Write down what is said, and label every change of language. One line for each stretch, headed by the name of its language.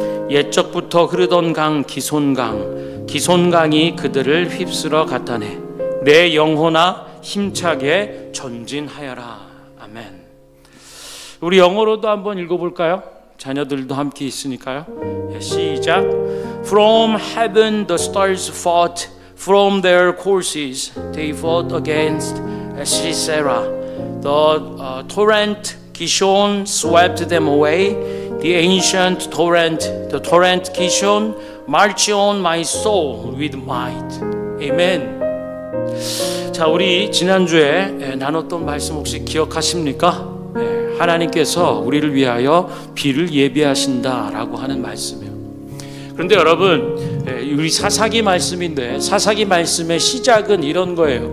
Korean: 옛적부터 흐르던 강 기손강이 그들을 휩쓸어 갔다네. 내 영혼아 힘차게 전진하여라. 아멘. 우리 영어로도 한번 읽어볼까요? 자녀들도 함께 있으니까요. 시작.
English: From heaven the stars fought from their courses. They fought against Sisera. The torrent Kishon swept them away. The ancient torrent, the torrent Kishon, march on my soul with might. Amen.
Korean: 자, 우리 지난주에 나눴던 말씀 혹시 기억하십니까? 하나님께서 우리를 위하여 비를 예비하신다라고 하는 말씀이에요. 그런데 여러분, 우리 사사기 말씀인데 사사기 말씀의 시작은 이런 거예요.